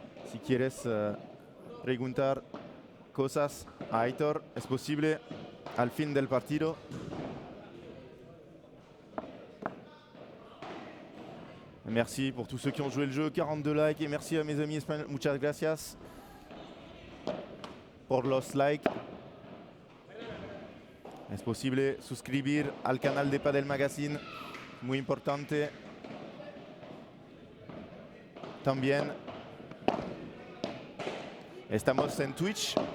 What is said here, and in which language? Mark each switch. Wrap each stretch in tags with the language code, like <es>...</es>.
<es>Si quieres preguntar cosas a Aitor, es posible al fin del partido.</es> <fr>Merci pour tous ceux qui ont joué le jeu, 42 likes, et merci à mes amis espagnols,</fr> <es>muchas gracias por los likes. Es posible suscribir al canal de Padel Magazine, muy importante. También estamos en Twitch.</es>